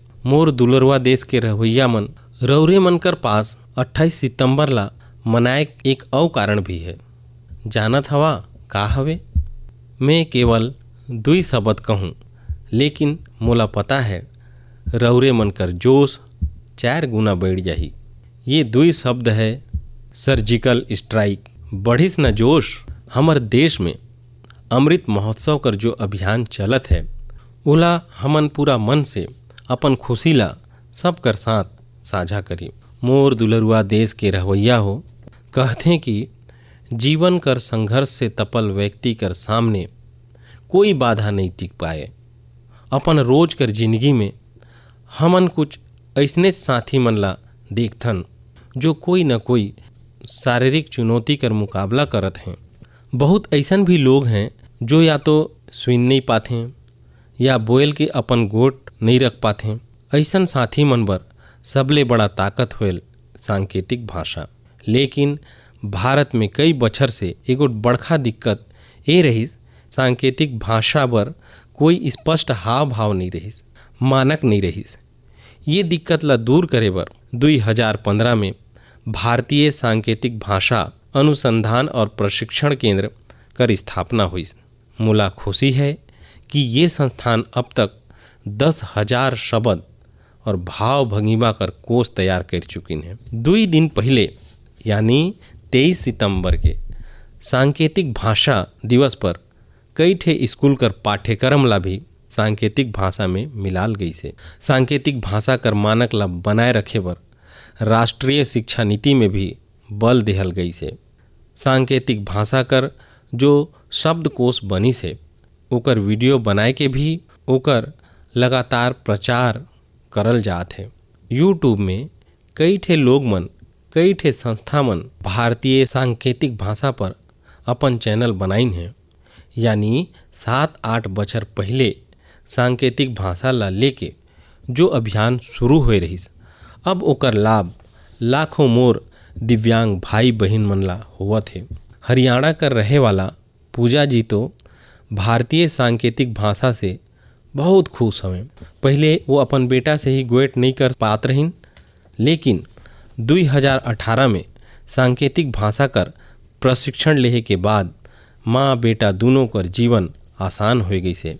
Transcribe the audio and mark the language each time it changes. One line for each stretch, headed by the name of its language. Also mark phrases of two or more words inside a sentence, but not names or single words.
Surgujia: मोर दुलरवा देश के रवैया मन रौरे मन कर पास 28 सितंबर ला मनाए एक और कारण भी है। जानत हवा का हवे? मैं केवल 2 शब्द कहूँ, लेकिन मोला पता है रौरे मन कर जोश 4 गुना बढ़ जाही। ये 2 शब्द है
English: surgical strike.
Surgujia: बढ़िस न जोश। हमर देश में अमृत महोत्सव कर जो अभियान चलत है, ओला हमन पूरा मन से अपन खुशी ला सब कर साथ साझा करी। मोर दुलरुआ देश के रवैया हो, कहते कि जीवन कर संघर्ष से तपल व्यक्ति कर सामने कोई बाधा नहीं टिक पाए। अपन रोज कर जिंदगी में हमन कुछ ऐसने साथी मन ला देखथन जो कोई न कोई शारीरिक चुनौती कर मुकाबला करत हैं। बहुत ऐसन भी लोग हैं जो या तो सुन नहीं पाते या बोल के अपन गोट नहीं रख पाते। ऐसन साथी मन बर सबले बड़ा ताकत होल सांकेतिक भाषा। लेकिन भारत में कई बछर से एगो बड़खा दिक्कत ये रहीस, सांकेतिक भाषा बर कोई स्पष्ट हाव भाव नहीं रहीस, मानक नहीं रहीस। ये दिक्कत ला दूर करे बर 2015 में भारतीय सांकेतिक भाषा अनुसंधान और प्रशिक्षण केंद्र कर स्थापना हुई। मोला खुशी है कि ये संस्थान अब तक 10,000 शब्द और भाव भंगिमा कर कोष तैयार कर चुकिन हैं। 2 दिन पहले यानी 23 सितंबर के सांकेतिक भाषा दिवस पर कई ठे स्कूल कर पाठ्यक्रम ला भी सांकेतिक भाषा में मिलाल गई से। सांकेतिक भाषा कर मानक ला बनाए रखे बर राष्ट्रीय शिक्षा नीति में भी बल देहल गई से। सांकेतिक भाषा कर जो शब्दकोश बनी से ओकर वीडियो बनाए के भी ओकर लगातार प्रचार करल जात है। यूट्यूब में कई ठे लोग मन, कई ठे संस्था मन भारतीय सांकेतिक भाषा पर अपन चैनल बनाइन हैं। यानी 7-8 बछर पहले सांकेतिक भाषा ला लेके जो अभियान शुरू हो रहीस, अब ओकर लाभ लाखों मोर दिव्यांग भाई बहन मन ला होवत है। हरियाणा कर रहे वाला पूजा जी तो भारतीय सांकेतिक भाषा से बहुत खुश हवें। पहले वो अपन बेटा से ही गोएट नहीं कर पात रहीन, लेकिन 2018 में सांकेतिक भाषा कर प्रशिक्षण लेहे के बाद माँ बेटा दोनों कर जीवन आसान हो गई से।